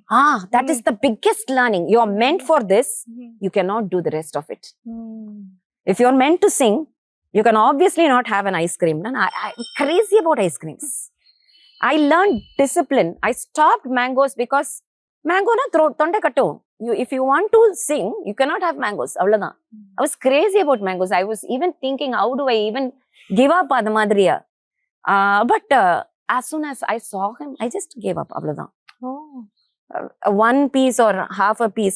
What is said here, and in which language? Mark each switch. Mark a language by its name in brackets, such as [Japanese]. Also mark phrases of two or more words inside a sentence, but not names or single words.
[English] That is the biggest learning. You're meant for this, you cannot do the rest of it. If you're meant to sing, you can obviously not have an ice cream. I'm crazy about ice creams. I learned discipline. I stopped mangoes because mango na [Kannada] ತೊಂಡೆ ಕಟ್ಟು. [English] If you want to sing, you cannot have mangoes. I was crazy about mangoes. I was even thinking, how do I even give up [Kannada] ಅದು ಮಾಡ್ರಿಯ? [English] But as soon as I saw him, I just gave up. One piece or half a piece.